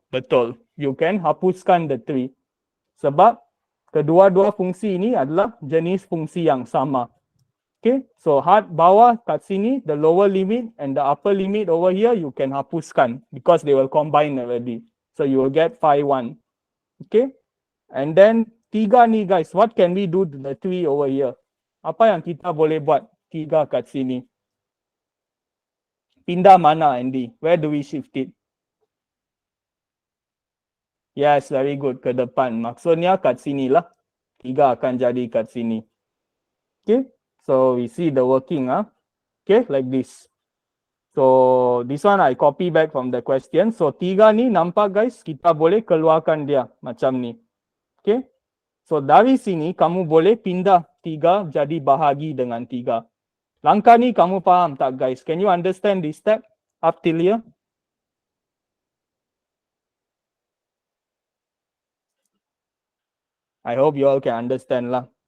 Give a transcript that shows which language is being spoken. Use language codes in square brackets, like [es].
[ms] Betul. [en] You can [ms] hapuskan the 3. Sebab kedua-dua fungsi ini adalah jenis fungsi yang sama. [en] Okay, so [ms] bawah kat sini, [en] the lower limit and the upper limit over here, you can [ms] hapuskan [en] because they will combine already. So you will get phi 1. Okay, and then 3 ni guys, what can we do to the 3 over here? [ms] Apa yang kita boleh buat 3 kat sini? Pindah mana [en] Andy? Where do we shift it? Yes, very good. [ms] Ke depan. Maksudnya kat sini lah. 3 akan jadi kat sini. Okay. [en] So we see the working. Okay. Like this. So this one I copy back from the question. [ms] So 3 ni nampak guys. Kita boleh keluarkan dia. Macam ni. Okay. So dari sini kamu boleh pindah 3 jadi bahagi dengan 3. Langkah ni kamu faham tak guys? [en] Can you understand this step up till here? I hope you all can understand lah.